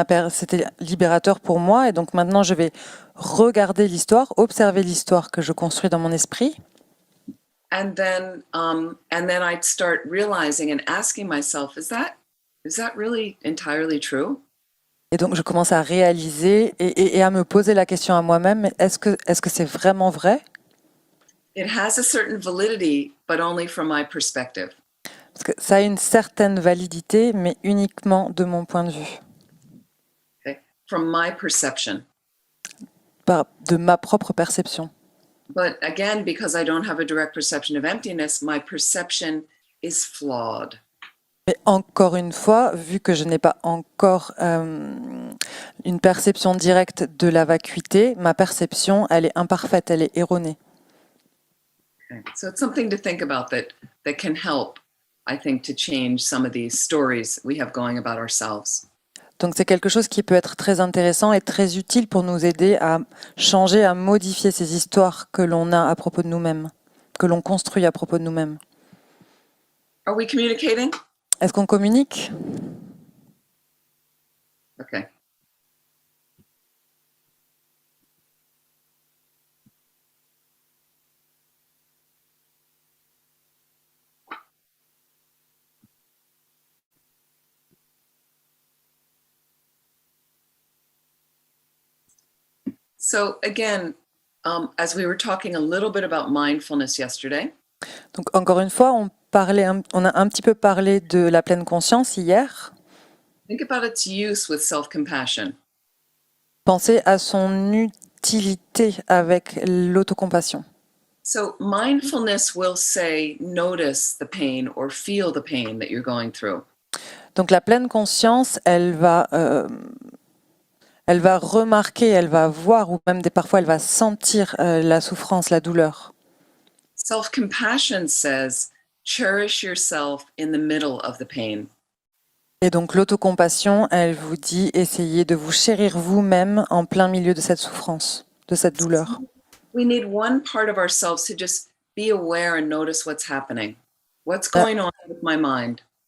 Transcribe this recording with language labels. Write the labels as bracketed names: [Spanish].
[French] C'était libérateur pour moi. Et donc maintenant, je vais regarder l'histoire, observer l'histoire que je construis dans mon esprit. [English] And then I'd start realizing and asking myself, is that really entirely true? [French] Et donc, je commence à réaliser et à me poser la question à moi-même, est-ce que c'est vraiment vrai? [English] It has a certain validity, but only from my perspective. [French] Parce que ça a une certaine validité, mais uniquement de mon point de vue. [English] Okay. from my perception. [French] de ma propre perception. [English] But again, because I don't have a direct perception of emptiness, my perception is flawed. [French] Mais encore une fois, vu que je n'ai pas encore une perception directe de la vacuité, ma perception, elle est imparfaite, elle est erronée. [English] Okay. So it's something to think about that can help, I think, to change some of these stories we have going about ourselves. [French] Donc c'est quelque chose qui peut être très intéressant et très utile pour nous aider à changer, à modifier ces histoires que l'on a à propos de nous-mêmes, que l'on construit à propos de nous-mêmes. [English] Are we communicating? [French] Est-ce qu'on communique? [English] Okay. So again, as we were talking a little bit about mindfulness yesterday, [French] Donc encore une fois, on a un petit peu parlé de la pleine conscience hier. [English] think about its use with self-compassion. [French] Pensez à son utilité avec l'autocompassion. [English] So mindfulness will say, notice the pain or feel the pain that you're going through. [French] Donc la pleine conscience, elle va remarquer, elle va voir, ou même parfois elle va sentir la souffrance, la douleur. [English] Self-compassion says, cherish yourself in the middle of the pain. [French] Et donc l'autocompassion, elle vous dit, essayez de vous chérir vous-même en plein milieu de cette souffrance, de cette douleur. [English] We need one part of ourselves to just be aware and notice what's happening. What's going on with my mind?